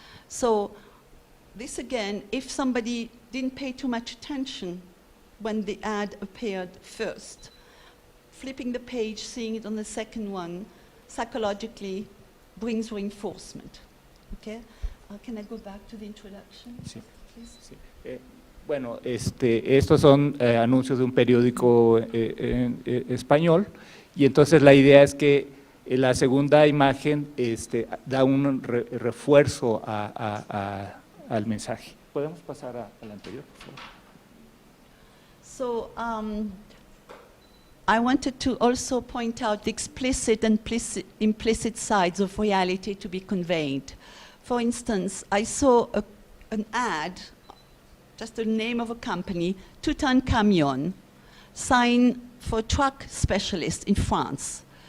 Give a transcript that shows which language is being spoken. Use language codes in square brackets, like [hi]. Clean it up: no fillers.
[en] So this again, if somebody didn't pay too much attention when the ad appeared first, flipping the page, seeing it on the second one, psychologically brings reinforcement. Okay? Can I go back to the introduction? [es] Sí. [en] Please? [es] Sí. Bueno, estos son anuncios de un periódico español, y entonces la idea es que la segunda imagen da un refuerzo al mensaje. ¿Podemos pasar al anterior, por favor? [en] So, I wanted to also point out the explicit and implicit sides of reality to be conveyed. For instance, I saw an ad, just the name of a company, Tutankhamon, sign for a truck specialist in France.